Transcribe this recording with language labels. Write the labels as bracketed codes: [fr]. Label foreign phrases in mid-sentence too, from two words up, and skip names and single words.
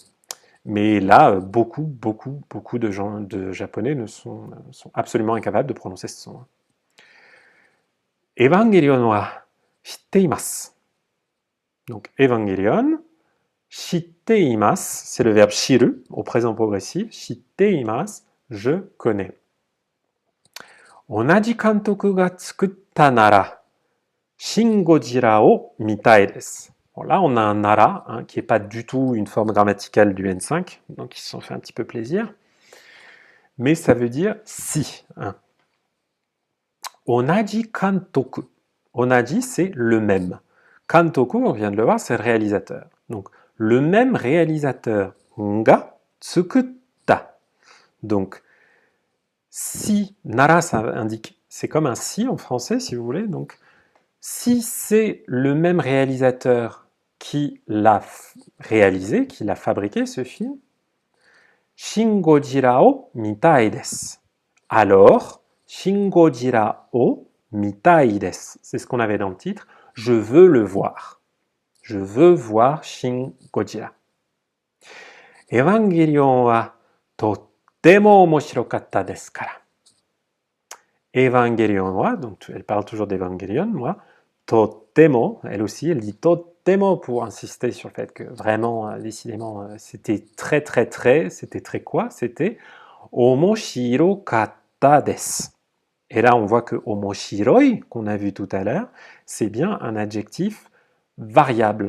[fr] Mais là, beaucoup de japonais sont absolument incapables de prononcer ce son. [ja] エヴァンゲリオンは知っています. [fr] Donc, Evangelion, shitteimasu, c'est le verbe shiru au présent progressif. Shitteimasu, je connais. [ja] 同じ監督が作ったなら、シン・ゴジラを見たいです. [fr] Bon, là, on a un nara hein, qui n'est pas du tout une forme grammaticale du N5, donc ils se sont fait un petit peu plaisir. Mais ça veut dire si. Hein. [ja] 同じ監督. Onaji, [fr] c'est le même. Kantoku, on vient de le voir, c'est le réalisateur. Donc, le même réalisateur [ja] が作った. [fr] Donc, si, nara, ça indique, c'est comme un si en français, si vous voulez. Donc, si c'est le même réalisateur qui l'a réalisé, qui l'a fabriqué, ce film, [ja] シン・ゴジラを見たいです. Alors, シン・ゴジラを見たいです. [fr] C'est ce qu'on avait dans le titre. Je veux le voir. Je veux voir Shin Godzilla. [ja] エヴァンゲリオンはとっても面白かったですから. [fr] Evangelion wa, donc elle parle toujours d'Evangelion, moi, totemo, elle aussi, elle dit totemo pour insister sur le fait que vraiment, décidément, c'était c'était très quoi? [ja] C'était 面白かったです. [fr] Et là, on voit que omoshiroi, qu'on a vu tout à l'heure, c'est bien un adjectif variable.